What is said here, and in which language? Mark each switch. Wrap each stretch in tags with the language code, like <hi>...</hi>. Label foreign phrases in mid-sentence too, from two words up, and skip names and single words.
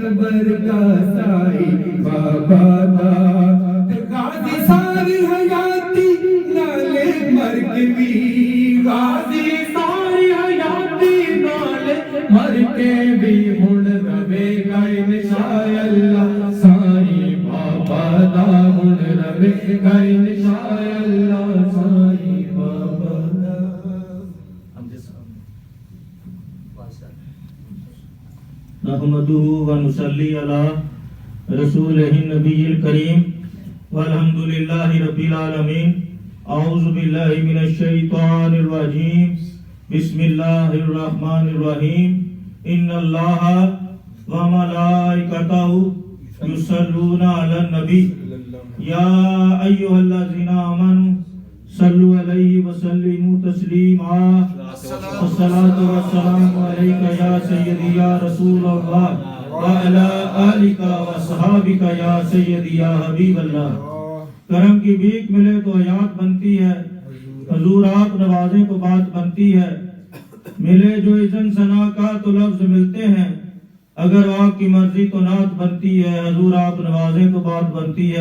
<pa>قبر کا سائی بابا دا غازی ساری حیاتی نالے مرکبی غازی ساری حیاتی نالے مرکبی ہن روے گا</pa> <ar>انشاء اللہ</ar> <pa>سائی بابا دا ہن روے گا</pa> <ar>انشاء اللہ</ar> <pa>سائی بابا دا</pa> <ar>نحمده ونصلي على رسوله النبي الكريم والحمد لله رب العالمين اعوذ بالله من الشيطان الرجيم بسم الله الرحمن الرحيم ان الله وملائكته يصلون على النبي يا ايها الذين امنوا صلوا عليه وسلموا تسليما الصلاة والسلام عليك يا سيدي يا رسول الله وعلى آلك وصحابك يا سيدي يا حبیب اللہ.</ar> <ur>کرم کی بھیک ملے تو حیات بنتی ہے، حضور آپ نوازیں تو بات بنتی ہے، ملے جو اذن ثنا کا تو لفظ ملتے ہیں، اگر آپ کی مرضی تو نعت بنتی ہے، حضور آپ نوازیں تو بات بنتی ہے.</ur>